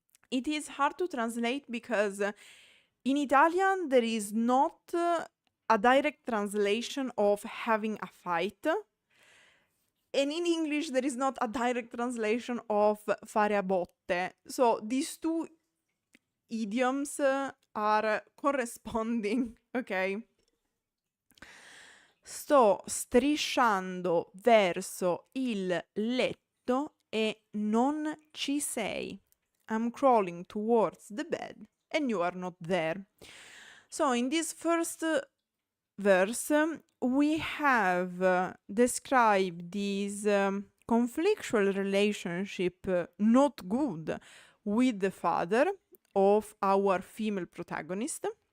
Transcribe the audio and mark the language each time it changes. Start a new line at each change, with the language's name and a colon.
English: It is hard to translate because in Italian there is not a direct translation of having a fight. And in English, there is not a direct translation of fare a botte. So these two idioms are corresponding, ok?
Italian: Sto strisciando verso il letto e non ci sei.
English: I'm crawling towards the bed and you are not there. So in this first verse, we have described this conflictual relationship, not good, with the father of our female protagonist.